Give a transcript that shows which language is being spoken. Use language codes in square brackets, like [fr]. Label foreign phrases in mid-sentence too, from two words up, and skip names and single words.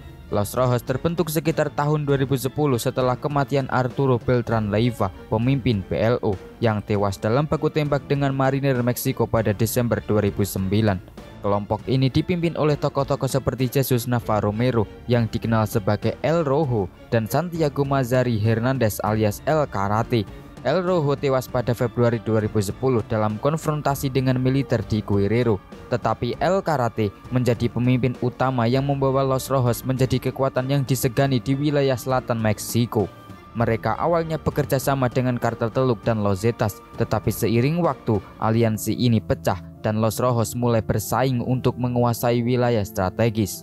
[id] Los Rojos terbentuk sekitar tahun 2010 setelah kematian Arturo Beltran Leiva, pemimpin PLO, yang tewas dalam baku tembak dengan marinir Meksiko pada Desember 2009. Kelompok ini dipimpin oleh tokoh-tokoh seperti Jesus Navarro Mero yang dikenal sebagai El Rojo dan Santiago Mazari Hernandez alias El Karate. El Rojo tewas pada Februari 2010 dalam konfrontasi dengan militer di Guerrero, tetapi El Karate menjadi pemimpin utama yang membawa Los Rojos menjadi kekuatan yang disegani di wilayah selatan Meksiko. Mereka awalnya bekerja sama dengan kartel Teluk dan Los Zetas, tetapi seiring waktu aliansi ini pecah dan Los Rojos mulai bersaing untuk menguasai wilayah strategis.